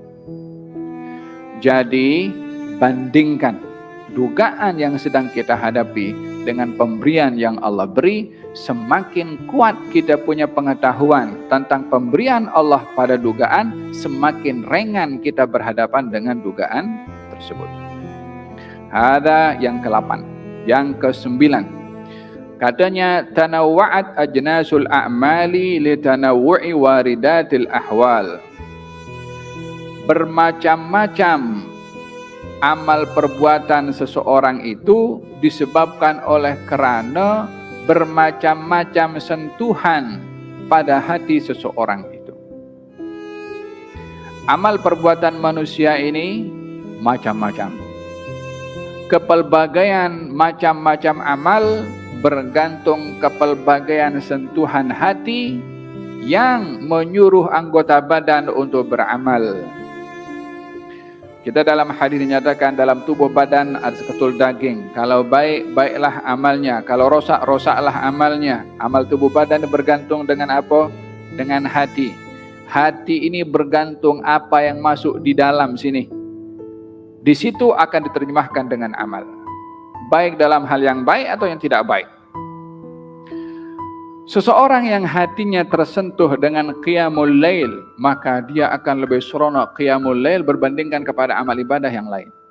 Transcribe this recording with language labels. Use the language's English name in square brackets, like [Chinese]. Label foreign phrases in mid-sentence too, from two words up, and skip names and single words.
[Malay] Jadi, bandingkan dugaan yang sedang kita hadapi dengan pemberian yang Allah beri, semakin kuat kita punya pengetahuan tentang pemberian Allah pada dugaan, semakin ringan kita berhadapan dengan dugaan tersebut. Ada yang ke-8. Yang ke-9, katanya [Arabic] تنوعت أجناس الأعمال لتنوع واردات الأحوال. [Malay] bermacam-macam amal perbuatan seseorang itu disebabkan oleh kerana bermacam-macam sentuhan pada hati seseorang itu. Amal perbuatan manusia ini macam-macam. Kepelbagaian macam-macam amal bergantung kepelbagaian sentuhan hati yang menyuruh anggota badan untuk beramal. Kita dalam hadis dinyatakan dalam tubuh badan ada seketul daging. Kalau baik, baiklah amalnya. Kalau rosak, rosaklah amalnya. Amal tubuh badan bergantung dengan apa? Dengan hati. Hati ini bergantung apa yang masuk di dalam sini. Di situ akan diterjemahkan dengan amal. Baik dalam hal yang baik atau yang tidak baik. Seseorang yang hatinya tersentuh dengan [Arabic] قيام الليل, [Malay] maka dia akan lebih seronok [Arabic] قيام الليل [Malay] berbandingkan kepada amal ibadah yang lain.